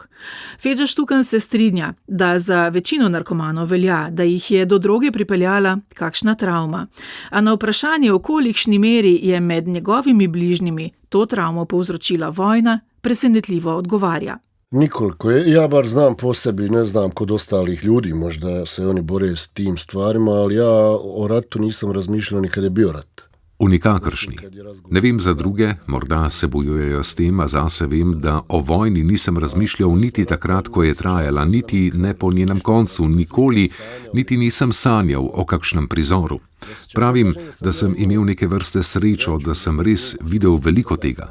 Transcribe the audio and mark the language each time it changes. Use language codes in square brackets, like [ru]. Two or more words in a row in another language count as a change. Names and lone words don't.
[sl] Feđa Štukan se strinja, da za večino narkomanov velja, da jih je do droge pripeljala kakšna travma. A na vprašanje, v kolikšni meri je med njegovimi bližnjimi to travmo povzročila vojna, presenetljivo odgovarja. [bs] Nikoliko. Ja bar znam po sebi, ne znam kod ostalih ljudi, možda se oni bore s tim stvarima, ali ja o ratu nisam razmišljal ni kad je bio rat. [sl] V nikakršni. Ne vem za druge, morda se bojujejo s tem, a zase vem, da o vojni nisem razmišljal niti takrat, ko je trajala, niti ne po njenem koncu, nikoli, niti nisem sanjal o kakšnem prizoru. Pravim, da sem imel neke vrste srečo, da sem res videl veliko tega.